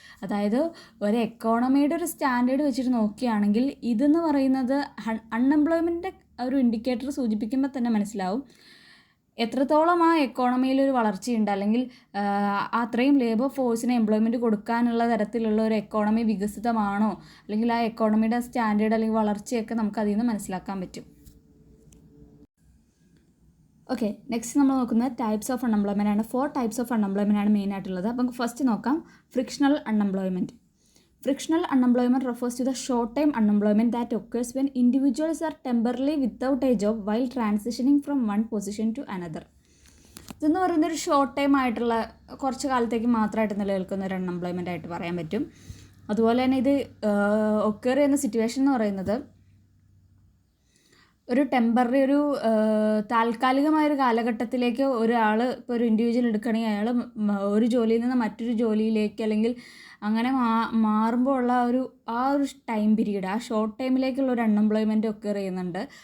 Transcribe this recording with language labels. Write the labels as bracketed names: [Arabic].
[Malayalam] അതായത് ഒരു എക്കോണമിയുടെ ഒരു സ്റ്റാൻഡേർഡ് വെച്ചിട്ട് നോക്കുകയാണെങ്കിൽ ഇതെന്ന് പറയുന്നത് അൺഎംപ്ലോയ്മെൻറ്റിൻ്റെ ഒരു ഇൻഡിക്കേറ്റർ സൂചിപ്പിക്കുമ്പോൾ തന്നെ മനസ്സിലാവും എത്രത്തോളം ആ എക്കോണമിയിലൊരു വളർച്ചയുണ്ട്, അല്ലെങ്കിൽ അത്രയും ലേബർ ഫോഴ്സിന് എംപ്ലോയ്മെൻറ്റ് കൊടുക്കാനുള്ള തരത്തിലുള്ള ഒരു എക്കോണമി വികസിതമാണോ, അല്ലെങ്കിൽ ആ എക്കോണമിയുടെ സ്റ്റാൻഡേർഡ് അല്ലെങ്കിൽ വളർച്ചയൊക്കെ നമുക്ക് അതിൽ നിന്ന് മനസ്സിലാക്കാൻ പറ്റും. ഓക്കെ, നെക്സ്റ്റ് നമ്മൾ നോക്കുന്നത് ടൈപ്സ് ഓഫ് അൺഎംപ്ലോയ്മെൻ്റ് ആണ്. 4 ടൈപ്സ് ഓഫ് അൺഎംപ്ലോയ്മെൻ്റ് ആണ് മെയിൻ ആയിട്ടുള്ളത്. അപ്പം ഫസ്റ്റ് നോക്കാം frictional unemployment. [English] Frictional unemployment refers to the short-term unemployment that occurs when individuals are temporarily without a job while transitioning from one position to another. [Malayalam] ഇതെന്ന് പറയുന്നത് ഒരു short time ആയിട്ടുള്ള കുറച്ച് കാലത്തേക്ക് മാത്രമായിട്ട് നിലനിൽക്കുന്ന ഒരു അൺഎംപ്ലോയ്മെൻ്റ് ആയിട്ട് പറയാൻ പറ്റും. അതുപോലെ തന്നെ ഇത് ഒക്കർ ചെയ്യുന്ന സിറ്റുവേഷൻ എന്ന് പറയുന്നത് ഒരു ടെമ്പററി, ഒരു താൽക്കാലികമായൊരു കാലഘട്ടത്തിലേക്ക് ഒരാൾ, ഇപ്പോൾ ഒരു ഇൻഡിവിജ്വൽ എടുക്കുകയാണെങ്കിൽ അയാൾ ഒരു ജോലിയിൽ നിന്ന് മറ്റൊരു ജോലിയിലേക്ക് അല്ലെങ്കിൽ അങ്ങനെ മാറുമ്പോൾ ഉള്ള ആ ഒരു ടൈം പീരീഡ്, ആ ഷോർട്ട് ടൈമിലേക്കുള്ള ഒരു അൺഎംപ്ലോയ്മെൻറ്റ് ഒക്കർ ചെയ്യുന്നുണ്ട്.